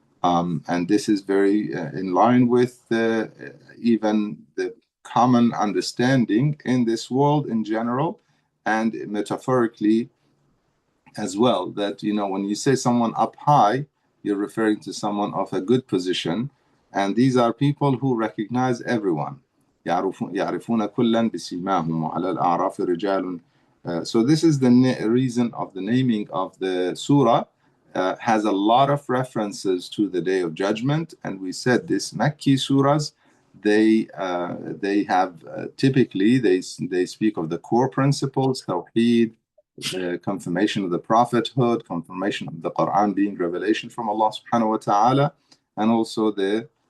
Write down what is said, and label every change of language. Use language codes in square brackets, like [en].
[en] And this is very in line with even the common understanding in this world in general, and metaphorically as well, that when you say someone up high, you're referring to someone of a good position, and these are people who recognize everyone. [ar] يعرفون كلا بسيماهم وعلى الأعراف رجال. [en] So this is the reason of the naming of the surah. Has a lot of references to the Day of Judgment, and we said this Makki surahs, they have typically they speak of the core principles, Tawheed, the confirmation of the prophethood, confirmation of the Quran being revelation from Allah subhanahu wa ta'ala, and also the